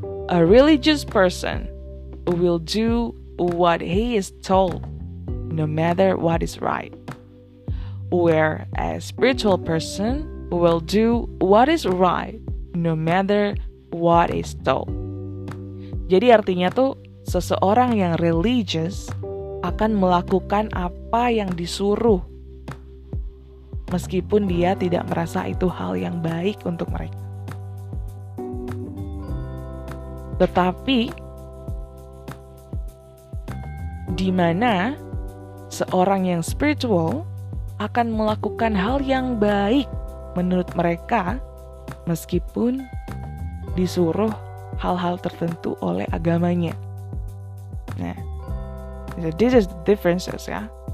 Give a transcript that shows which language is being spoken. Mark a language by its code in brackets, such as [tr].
[en] A religious person will do what he is told, no matter what is right. Where a spiritual person will do what is right, no matter what is told. [id] Jadi artinya tuh seseorang yang religious akan melakukan apa yang disuruh, meskipun dia tidak merasa itu hal yang baik untuk mereka. Tetapi di mana seorang yang spiritual akan melakukan hal yang baik menurut mereka meskipun disuruh hal-hal tertentu oleh agamanya. [en] Nah, this is the differences ya.